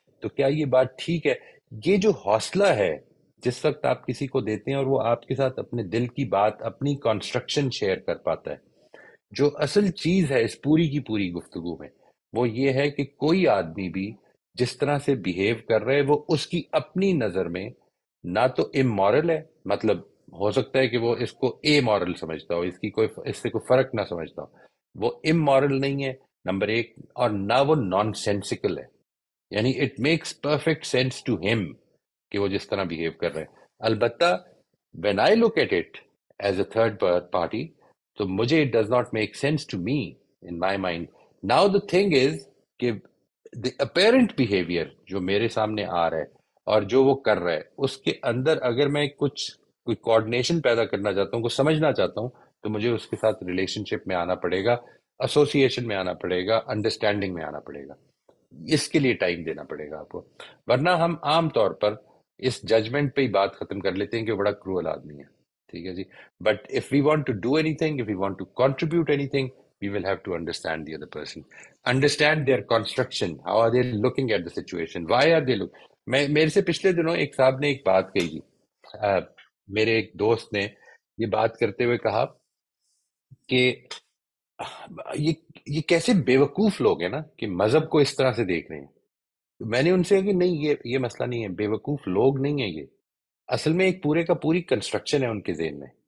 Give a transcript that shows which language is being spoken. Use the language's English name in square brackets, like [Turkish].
[Urdu] تو کیا یہ بات ٹھیک ہے؟ یہ جو حوصلہ ہے جس وقت آپ کسی کو دیتے ہیں اور وہ آپ کے ساتھ اپنے دل کی بات، اپنی کانسٹرکشن شیئر کر پاتا ہے، جو اصل چیز ہے اس پوری کی پوری گفتگو میں وہ یہ ہے کہ کوئی آدمی بھی جس طرح سے بیہیو کر رہے وہ اس کی اپنی نظر میں نہ تو امورل ہے، مطلب ہو سکتا ہے کہ وہ اس کو اے مورل سمجھتا ہو، اس سے کوئی فرق نہ سمجھتا ہو. وہ امورل نہیں ہے نمبر ایک، اور نہ وہ نان سینسیکل ہے. یعنی [English] it makes perfect sense to ہم [Urdu] کہ وہ جس طرح بہیو کر رہے ہیں. [English] البتہ when I look at it as a third party, [Urdu] تو مجھے [English] it does not make sense to me in my mind. Now the thing is [Urdu] کہ [English] the apparent behavior [Urdu] جو میرے سامنے آ رہا ہے اور جو وہ کر رہا ہے، اس کے اندر اگر میں کوئی کوآرڈینیشن پیدا کرنا چاہتا ہوں، کو سمجھنا چاہتا ہوں، تو مجھے اس کے ساتھ ریلیشن شپ میں آنا پڑے گا، ایسوسیشن میں آنا پڑے گا، انڈرسٹینڈنگ میں آنا پڑے گا. اس کے لیے ٹائم دینا پڑے گا آپ کو. ورنہ ہم عام طور پر اس ججمنٹ پہ ہی بات ختم کر لیتے ہیں کہ وہ بڑا کروئل آدمی ہے. ٹھیک ہے جی. [English] But if we want to do anything, if we want to contribute anything, we will have to understand the other person, understand their construction, how are they looking at the situation, why are they look. [Urdu] میرے سے پچھلے دنوں ایک صاحب نے ایک بات کہی تھی، میرے ایک دوست نے یہ بات کرتے ہوئے کہا کہ یہ کیسے بیوقوف لوگ ہیں نا کہ مذہب کو اس طرح سے دیکھ رہے ہیں. میں نے ان سے کہا کہ نہیں، یہ مسئلہ نہیں ہے، بیوقوف لوگ نہیں ہیں، یہ اصل میں ایک پورے کا پوری کنسٹرکشن ہے ان کے ذہن میں.